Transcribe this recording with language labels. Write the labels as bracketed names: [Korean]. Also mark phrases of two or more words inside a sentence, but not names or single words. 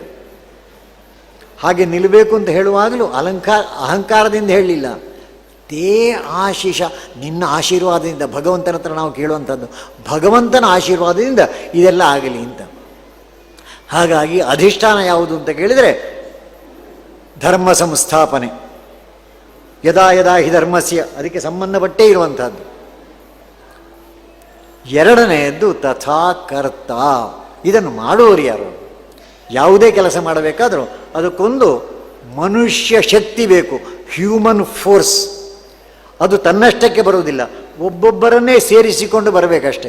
[Kannada] ಹಾಗೆ ನಿಲ್ಲಬೇಕು ಅಂತ ಹೇಳುವಾಗಲೂ ಅಹಂಕಾರದಿಂದ ಹೇಳಲಿಲ್ಲ. ತೇ ಆಶೀಷ, ನಿನ್ನ ಆಶೀರ್ವಾದದಿಂದ, ಭಗವಂತನ ಹತ್ರ ನಾವು ಕೇಳುವಂಥದ್ದು ಭಗವಂತನ ಆಶೀರ್ವಾದದಿಂದ ಇದೆಲ್ಲ ಆಗಲಿ ಅಂತ. ಹಾಗಾಗಿ ಅಧಿಷ್ಠಾನ ಯಾವುದು ಅಂತ ಕೇಳಿದರೆ ಧರ್ಮ ಸಂಸ್ಥಾಪನೆ. [Sanskrit] ಯದಾ ಯದಾ ಹಿ ಧರ್ಮಸ್ಯ, [Kannada] ಅದಕ್ಕೆ ಸಂಬಂಧಪಟ್ಟೇ ಇರುವಂಥದ್ದು. ಎರಡನೆಯದ್ದು [Sanskrit] ತಥಾ ಕರ್ತ, [Kannada] ಇದನ್ನು ಮಾಡುವವರು ಯಾರು? ಯಾವುದೇ ಕೆಲಸ ಮಾಡಬೇಕಾದರೂ ಅದಕ್ಕೊಂದು ಮನುಷ್ಯ ಶಕ್ತಿ ಬೇಕು, [English] human force. [Kannada] ಅದು ತನ್ನಷ್ಟಕ್ಕೆ ಬರುವುದಿಲ್ಲ, ಒಬ್ಬೊಬ್ಬರನ್ನೇ ಸೇರಿಸಿಕೊಂಡು ಬರಬೇಕಷ್ಟೆ.